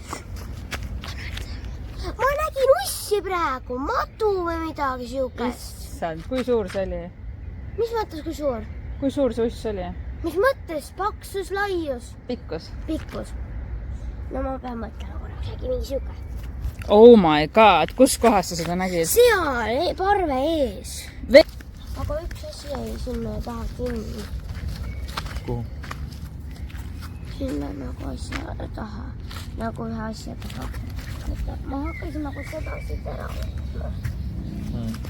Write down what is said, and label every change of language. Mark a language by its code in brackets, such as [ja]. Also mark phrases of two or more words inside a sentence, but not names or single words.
[et] Ma nägin ussi praegu, matu või midagi siukest. Issand, kui suur see oli? Mis mõttes, kui suur? Kui suur see uss oli? Mis mõttes? Paksus, laius? Pikkus. Pikkus. No ma pean mõtlema korraks, äkki mingi siuke. [en] Oh my god, [et] kus kohas sa seda nägid? Seal, parve ees. Aga üks asi jäi sinna taha kinni. Kuhu? Sinna nagu asja taha, nagu ühe asja taha. Ma hakkasin nagu seda siit ära võtma.